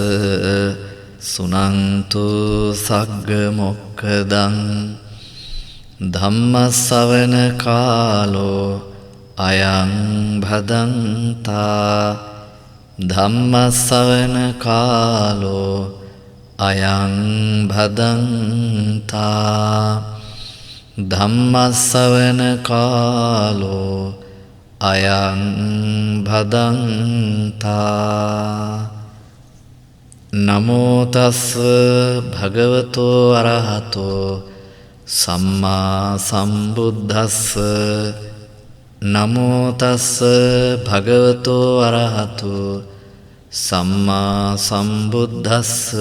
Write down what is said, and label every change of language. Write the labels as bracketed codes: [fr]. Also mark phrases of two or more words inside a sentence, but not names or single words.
[pi] සුනන්තු සග්ග මොක්ඛදං ධම්ම ශ්‍රවණ කාලෝ අයං භදන්තා ධම්ම ශ්‍රවණ කාලෝ අයං භදන්තා ධම්ම ශ්‍රවණ කාලෝ අයං භදන්තා. නමෝ තස් භගවතෝ අරහතෝ සම්මා සම්බුද්දස්ස. නමෝ තස් භගවතෝ අරහතෝ සම්මා සම්බුද්දස්ස.